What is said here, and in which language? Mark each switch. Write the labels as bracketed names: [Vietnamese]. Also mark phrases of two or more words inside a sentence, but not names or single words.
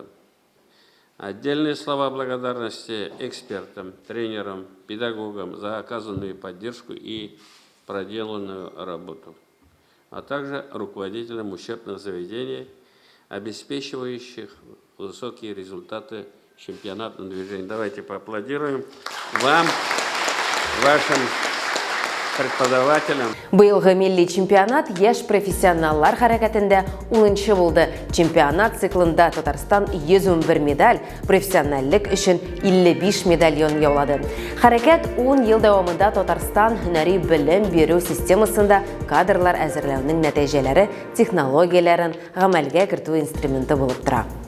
[Russian] Отдельные слова благодарности экспертам, тренерам, педагогам за оказанную поддержку и проделанную работу, а также руководителям учебных заведений, обеспечивающих высокие результаты чемпионатного движения. Давайте поаплодируем вам, вашим преподавателям. [Tatar] Быелгы милли чемпионат яшь профессионаллар хәрәкәтендә 10-нчы булды. Чемпионат циклында Татарстан 111 медаль, профессиональлек өчен 55 медальон яулады. Хәрәкәт 10 ел дәвамында Татарстан һөнәри белем бирү системасында кадрлар әзерләүнең нәтиҗәләре, технологияләрен гамәлгә кертү инструменты булып тора.